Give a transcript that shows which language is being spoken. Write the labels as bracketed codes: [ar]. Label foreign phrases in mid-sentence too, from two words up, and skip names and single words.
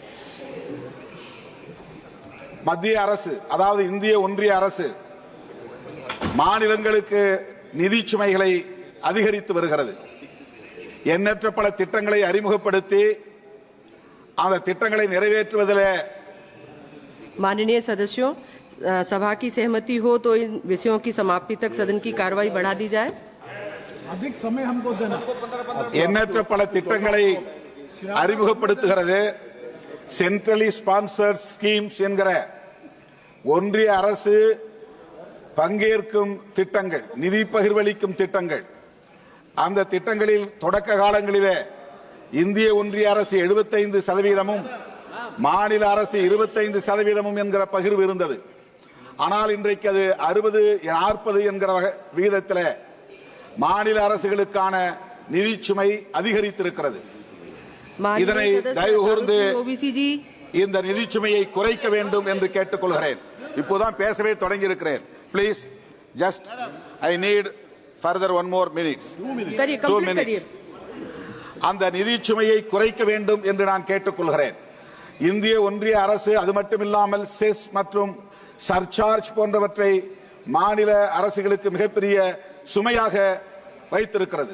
[ta] மத்திய அரசு, அதாவது இந்திய ஒன்றிய அரசு, மாநிலங்களுக்கு நிதி சுமைகளை அதிகரித்து வருகிறது. எண்ணற்ற பல திட்டங்களை அறிமுகப்படுத்தி அந்த திட்டங்களை நிறைவேற்றுவதில் [hi] माननीय सदस्यों, सभा की सहमति हो तो इन विषयों की समाप्ति तक सदन की कार्रवाई बढ़ा दी जाए. अधिक समय हमको देना. [ta] எண்ணற்ற பல திட்டங்களை அறிமுகப்படுத்துகிறது. [en] centrally sponsored schemes [ta] என்கிற ஒன்றிய அரசு பங்கேற்கும் திட்டங்கள், நிதி பகிர்வளிக்கும் திட்டங்கள். அந்த திட்டங்களில் தொடக்க காலங்களிலே இந்திய ஒன்றிய அரசு 75%, மாநில அரசு 25% என்கிற பகிர்வு இருந்தது. ஆனால் இன்றைக்கு அது 60-40 என்கிற விகிதத்தில் மாநில அரசுகளுக்கான நிதி சுமை அதிகரித்திருக்கிறது. இதனை தயவு கூர்ந்து இந்த நிதி சுமையை குறைக்க வேண்டும் என்று கேட்டுக்கொள்கிறேன். இப்போதான் பேசவே தொடங்கி இருக்கிறேன். [en] Please, just I need further 1 more minute. 2 minutes. [ta] அந்த நிதி சுமையை குறைக்க வேண்டும் என்று நான் கேட்டுக்கொள்கிறேன். இந்திய ஒன்றிய அரசு அது மட்டுமில்லாமல் செஸ் மற்றும் சர்சார்ஜ் போன்றவற்றை மாநில அரசுகளுக்கு மிகப்பெரிய சுமையாக வைத்திருக்கிறது.